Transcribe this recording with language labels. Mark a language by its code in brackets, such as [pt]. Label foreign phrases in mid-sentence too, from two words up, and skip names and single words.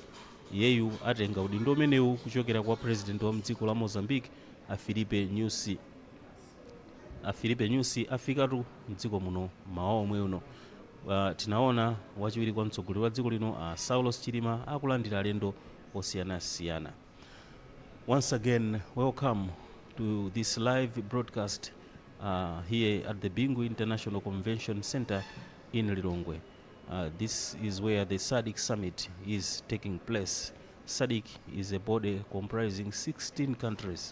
[ny] Iyeyu atenga udindo umenewu kuchokera kwa president wa mdziko la Mozambique Filipe Nyusi. Filipe Nyusi afikatu mdziko muno mawa omwe uno. Tinaona wachiwiri kwa mtsogoleri wa dziko lino Saulos Chilima akulandira alendo osiyanasiyana. [en] Once again, welcome to this live broadcast here at the Bingu International Convention Center in Lilongwe. This is where the Sadc summit is taking place. Sadc is a body comprising 16 countries.